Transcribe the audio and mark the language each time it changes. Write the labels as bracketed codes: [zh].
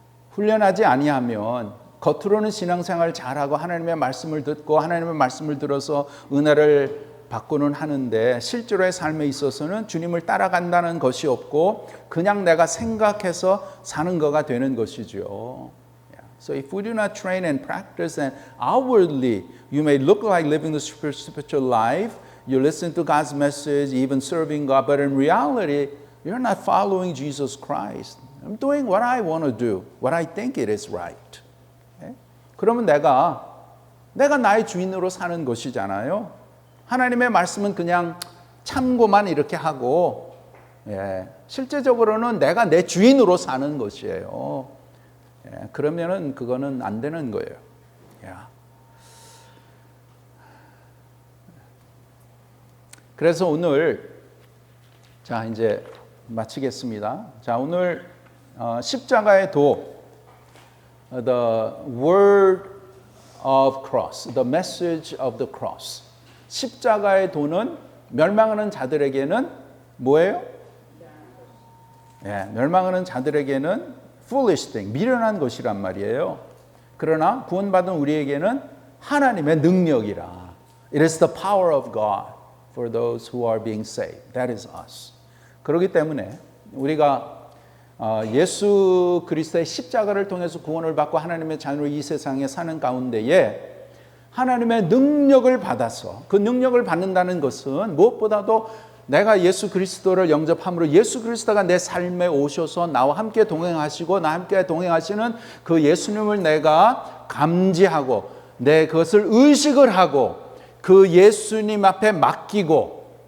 [ko] 훈련하지 아니하면 겉으로는 신앙생활 잘하고 하나님의 말씀을 듣고 하나님의 말씀을 들어서 은혜를 받고는 하는데 실제로의 삶에 있어서는 주님을 따라간다는 것이 없고 그냥 내가 생각해서 사는 거가 되는 것이죠. [en] So if we do not train and practice and outwardly you may look like living the spiritual life, you listen to God's message, even serving God, but in reality you're not following Jesus Christ. I'm doing what I want to do, what I think it is right. [ko] 그러면 내가 나의 주인으로 사는 것이잖아요. 하나님의 말씀은 그냥 참고만 이렇게 하고 실제적으로는 내가 내 주인으로 사는 것이에요. 그러면은 그거는 안 되는 거예요. 그래서 오늘 자 이제 마치겠습니다. 자 오늘 십자가의 도 [en] The word of cross, the message of the cross. [ko] 십자가의 도는 멸망하는 자들에게는 뭐예요? 멸망하는 자들에게는 [en] foolish thing, [ko] 미련한 것이란 말이에요. 그러나 구원받은 우리에게는 하나님의 능력이라. [en] It is the power of God for those who are being saved. That is us. [ko] 그렇기 때문에 우리가 예수 그리스도의 십자가를 통해서 구원을 받고 하나님의 자녀로 이 세상에 사는 가운데에 하나님의 능력을 받아서 그 능력을 받는다는 것은 무엇보다도 내가 예수 그리스도를 영접함으로 예수 그리스도가 내 삶에 오셔서 나와 함께 동행하시고 나와 함께 동행하시는 그 예수님을 내가 감지하고 내 그것을 의식을 하고 그 예수님 앞에 맡기고